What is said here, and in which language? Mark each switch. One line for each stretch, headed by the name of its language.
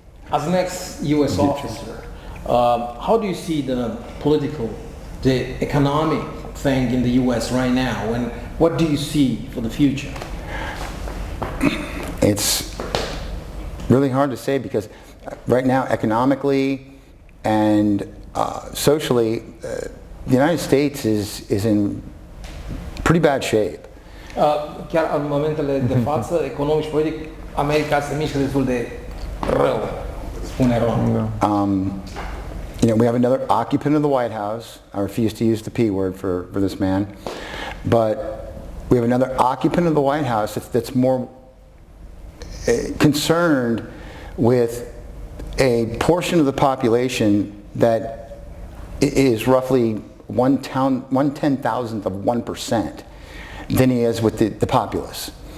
English: As an ex-US officer, how do you see the economic thing in the US right now, and what do you see for the future? It's really hard to say because right now, economically and socially, the United States is in pretty bad shape.
Romanian: Chiar în momentele de față, economic și politic, America se mișcă destul de rău, spune Ron.
English: you know, we have another occupant of the White House. I refuse to use the P word for this man. But we have another occupant of the White House that's more concerned with a portion of the population that is roughly 1/10,000th of 1% than he is with the populace.